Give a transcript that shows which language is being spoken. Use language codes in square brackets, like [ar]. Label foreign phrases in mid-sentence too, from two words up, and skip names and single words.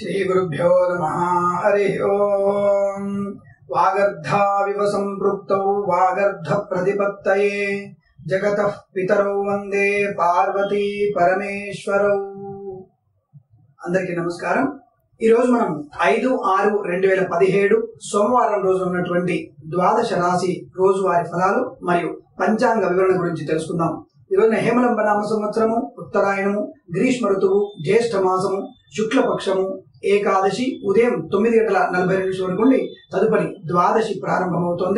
[sa] श्रीगुरुभ्यो नमः। हरि ओम। वागर्धाविव संपृक्तौ वागर्ध प्रतिपत्तये जगतः पितरौ वंदे पार्वती परमेश्वरौ। [te] అందరికీ నమస్కారం। ఈ రోజు మనం 5/6/2017 సోమవారం రోజు ఉన్నటువంటి ద్వాదశ రాశి రోజువారీ ఫలాలు మరియు పంచాంగ వివరణ గురించి తెలుసుకుందాం। ఈ రోజున హేమలంబ నామ సంవత్సరము, ఉత్తరాయణము, గ్రీష్మ ఋతువు, జ్యేష్ఠ మాసము, శుక్లపక్షము, ఏకాదశి ఉదయం 9:42 వరకు ఉండి తదుపరి ద్వాదశి ప్రారంభమవుతోంది।